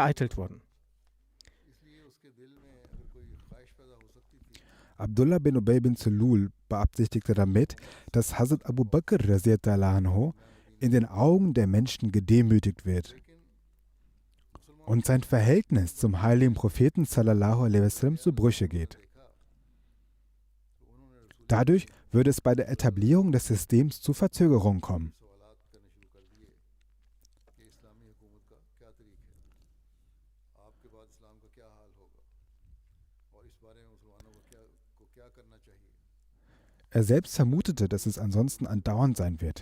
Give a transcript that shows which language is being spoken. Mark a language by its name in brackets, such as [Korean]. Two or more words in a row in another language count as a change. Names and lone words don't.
[German] Abdullah bin Ubay bin Salul beabsichtigte damit, dass Hazrat Abu Bakr [Arabic] رضي الله عنه [German] in den Augen der Menschen gedemütigt wird und sein Verhältnis zum heiligen Propheten [Arabic] صلى الله عليه وسلم [German] zu Brüche geht. Dadurch würde es bei der Etablierung des Systems zu Verzögerungen kommen. Er selbst vermutete, dass es ansonsten andauernd sein wird.